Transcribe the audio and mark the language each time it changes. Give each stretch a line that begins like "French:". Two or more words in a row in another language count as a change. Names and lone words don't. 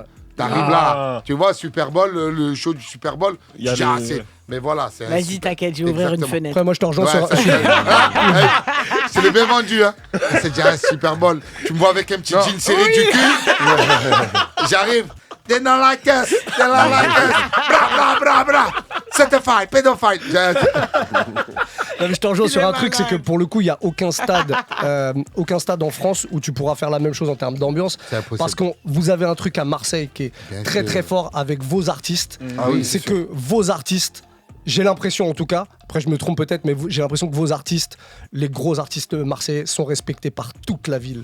French: T'arrives Ah. là, tu vois, Super Bowl, le show du Super Bowl. Il y a tu dis, ah, le- c'est- Mais voilà, c'est un Vas-y, super- t'inquiète, je vais ouvrir une Exactement. fenêtre. Après, moi, je te rejoins Ouais, sur. ça, c'est le bien vendu, hein. C'est déjà un Super Bowl. Tu me vois avec un petit jean serré du cul. J'arrive.
English: They're not like us. They're not like us. Bra, bra, bra, bra. Certified, pedophile.
French: Non, mais je te rejoins sur un truc, c'est que pour le coup, il n'y a aucun stade en France où tu pourras faire la même chose en termes d'ambiance. C'est impossible. Parce que vous avez un truc à Marseille qui est Bien très sûr. très fort avec vos artistes. Ah oui, c'est c'est sûr. que vos artistes, j'ai l'impression en tout cas, après je me trompe peut-être, mais j'ai l'impression que vos artistes, les gros artistes marseillais, sont respectés par toute la ville.